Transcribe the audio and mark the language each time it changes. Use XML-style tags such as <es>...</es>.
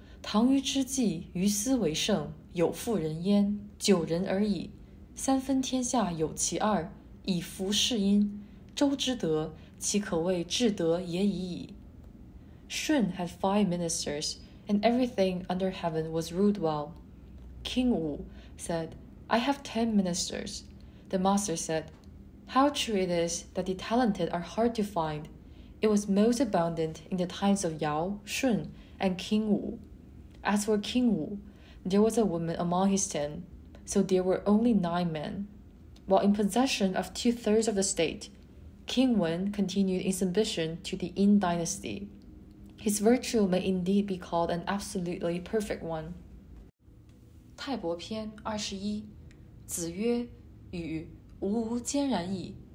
<zh>唐虞之际，于斯为盛，有妇人焉，9人而已。 3分天下有其2，以服事因。周之德，其可谓至德也已矣。</zh> <en>舜 had 5 ministers, and everything under heaven was ruled well. King Wu said, I have 10 ministers. The master said, How true it is that the talented are hard to find. It was most abundant in the times of Yao, Shun, and King Wu. As for King Wu, there was a woman among his 10, so there were only 9 men. While in possession of 2/3 of the state, King Wen continued in submission to the Yin dynasty. His virtue may indeed be called an absolutely perfect one.</en> <zh>泰伯篇21，子曰：与吾坚然矣。</zh>